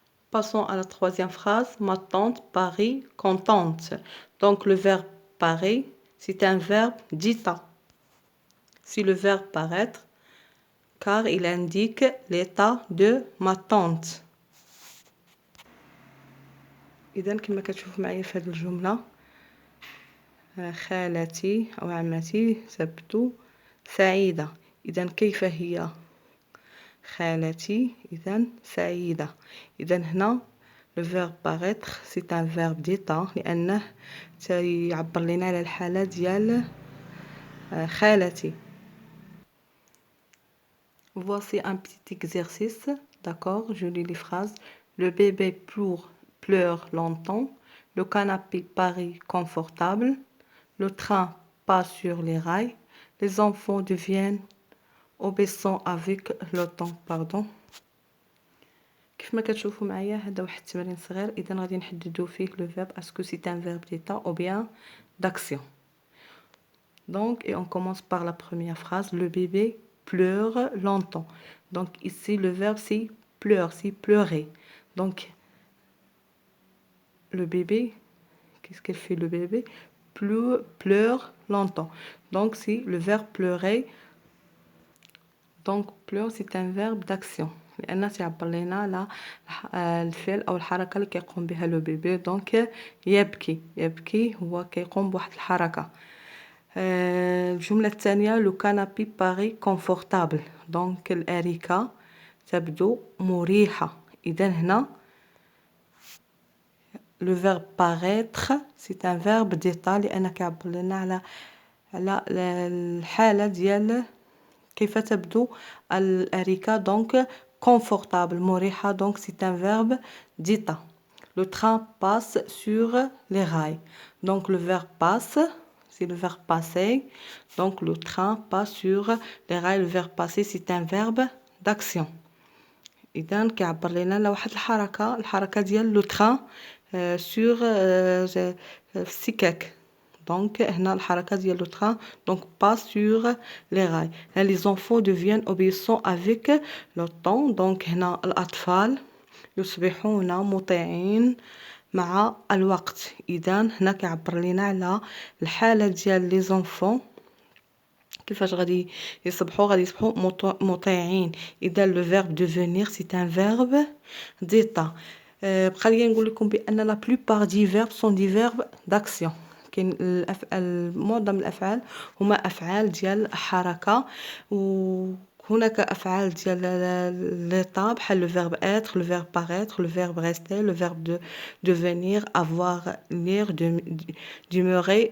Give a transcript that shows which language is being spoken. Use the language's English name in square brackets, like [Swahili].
[French] Passons à la troisième phrase. Ma tante paraît contente. Donc, le verbe paraît, c'est un verbe d'état. C'est le verbe paraître, car il indique l'état de ma tante. [Arabic] إذا كما كتشوفوا معايا في هذه الجملة خالتي أو عمتي تبدو سعيدة. إذا كيف هي خالتي؟ إذا سعيدة. إذا هنا [French] le verbe paraître c'est un verbe d'état [Arabic] لأنه يعبر لنا على الحالة ديال خالتي. [French] Voici un petit exercice. D'accord, je lis les phrases. Le bébé pleure longtemps. Le canapé paraît confortable. Le train passe sur les rails. Les enfants deviennent obéissants avec le temps. Pardon. [Arabic] كيف ما كتشوفوا معايا هذا واحد التمرين صغير. اذا غادي نحددوا فيه لو فيرب اسكو سي ان فيرب [French] d'état ou bien d'action. Donc et on commence par la première phrase. Le bébé pleure longtemps. Donc ici le verbe c'est pleure, c'est pleurer. Donc le bébé, qu'est-ce qu'elle fait le bébé? Pleure longtemps. Donc c'est le verbe pleurer. Donc pleure c'est un verbe d'action. [Arabic] لأن تعبر لنا على الفعل أو الحركة اللي كيقوم بها لو بيبي. دونك يبكي هو كيقوم بواحد الحركة. الجملة الثانية [French] لو كانابي باري كونفورتابل. [Arabic] دونك الأريكة تبدو مريحة. إذا هنا [French] لو فيرب paraître c'est un verbe d'état [Arabic] لأن كيعبر لنا على الحالة ديال كيف تبدو الأريكة. [French] دونك confortable مريحة. Donc c'est un verbe d'état. Le train passe sur les rails. Donc le verbe passe c'est le verbe passer. Donc le train passe sur les rails. Le verbe passer c'est un verbe d'action. [Arabic] إذا كيعبر لنا على واحد الحركة ديال [French] لو train sur [Arabic] السكك. [French] Donc [Arabic] هنا الحركة ديال [French] لو train donc passe sur les rails. Les enfants deviennent obéissants avec le temps. [Arabic] Donc هنا الأطفال يصبحون مطيعين مع الوقت. إذا هنا كيعبر لنا على الحالة ديال لي زونفون كيفاش غادي يصبحوا مطيعين. [French] إذا لو فيرب devenir c'est un verbe d'état. [Arabic] بقى لي نقول لكم بأن [French] لا plupart دي فيرب سون دي فيرب d'action. [Arabic] كاين معظم الأفعال هما أفعال ديال [French] حركة وهناك أفعال ديال l'état بحال le verbe être, le verbe paraître, le verbe rester, le verbe devenir, avoir, lire, demeurer.